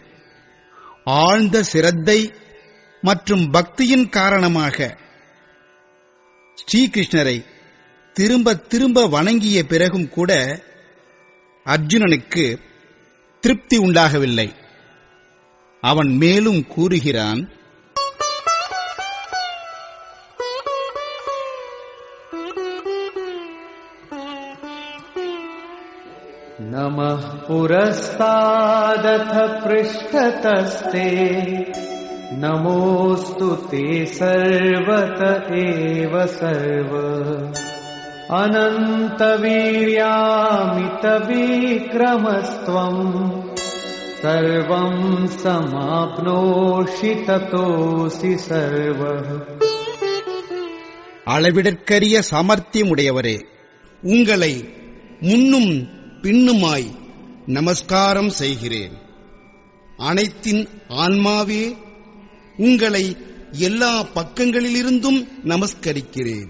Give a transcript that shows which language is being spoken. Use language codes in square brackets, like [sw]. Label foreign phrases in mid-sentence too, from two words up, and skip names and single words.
[ta] ஆழ்ந்த சிரத்தை மற்றும் பக்தியின் காரணமாக ஸ்ரீகிருஷ்ணரை திரும்ப திரும்ப வணங்கிய பிறகும் கூட அர்ஜுனனுக்கு திருப்தி உண்டாகவில்லை. அவன் மேலும் கூறுகிறான், [sa] नमः पुरस्तादथ पृष्ठतस्ते नमोऽस्तु ते सर्वत एव सर्व अनन्तवीर्यामितविक्रमस्त्वं सर्वं समाप्नोषि ततोऽसि सर्वः. [ta] அளவிடற்கரிய சாமர்த்தியமுடையவரே, உங்களை முன்னும் பின்னுமாய் நமஸ்காரம் செய்கிறேன். அனைத்தின் ஆன்மாவே, உங்களை எல்லா பக்கங்களிலிருந்தும் நமஸ்கரிக்கிறேன்.